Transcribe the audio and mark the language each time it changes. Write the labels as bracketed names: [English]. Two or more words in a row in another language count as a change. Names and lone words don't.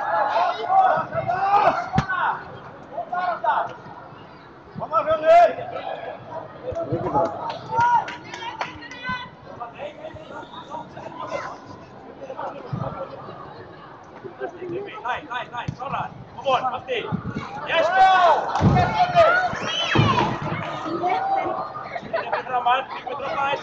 [Icelandic] Kom að Fjölnir! Nei, klára. [English] Kom on, [Icelandic] Matti. [English] Yes, go! [Icelandic] Tryggvi framar, Tryggvi droppaðist.